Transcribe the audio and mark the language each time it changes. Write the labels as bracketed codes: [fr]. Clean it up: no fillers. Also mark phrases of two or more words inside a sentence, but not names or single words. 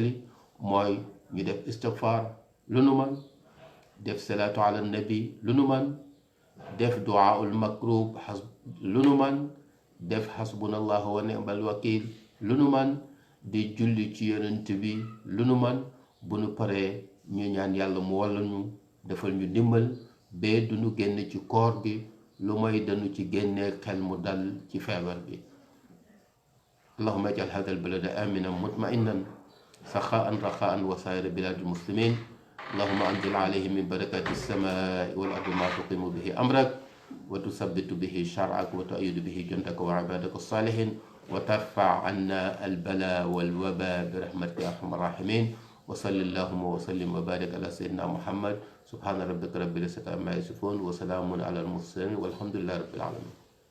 [wo] fàttali mooy ñu def istighfar lu nu man def [ar] صلاة على النبي [wo] lu nu man def [ar] دعاء المكروب [wo] lu nu man def [ar] حسبنا الله ونعم الوكيل [wo] lu nu man di julli ci yonent bi lu nu man bu nu paree ñu ñaan yàlla mu walla ñu defal ñu dimbal bee du ñu génn ci koor gi lu may dañu ci génnee xel mu dal ci feebar bi. [ar] اللهم اجعل هذا البلد آمنا مطمئنا سخاء رخاء وسائر بلاد المسلمين. اللهم أنزل عليهم من بركات السماء والأرض ما تقيم به أمرك وتثبت به شرعك وتؤيد به جندك وعبادك الصالحين وترفع عنا البلاء والوباء برحمتك يا أرحم الراحمين. وصل اللهم وسلم وبارك على سيدنا محمد سبحان ربك رب العزة عما يصفون وسلام على المرسلين والحمد لله رب العالمين.